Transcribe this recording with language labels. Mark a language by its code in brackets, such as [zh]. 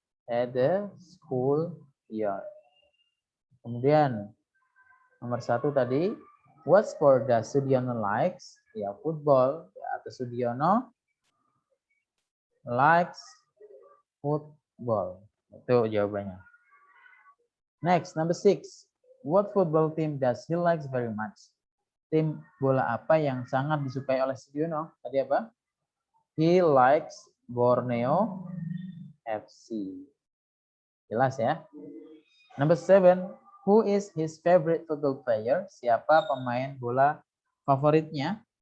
[en] At the schoolyard. [id] Kemudian nomor 1 tadi, [en] what sport does Sudiono likes? Ya, football. [id] Ya, atau [en] Sudiono likes football. [id] Itu jawabannya. [en] Next, number 6. What football team does he likes very much? [id] Tim bola apa yang sangat disukai oleh Sudiono? Tadi apa? [en] He likes Borneo FC. [id] Jelas ya. [en] Number 7. Who is his favorite football player? [id] Siapa pemain bola favoritnya?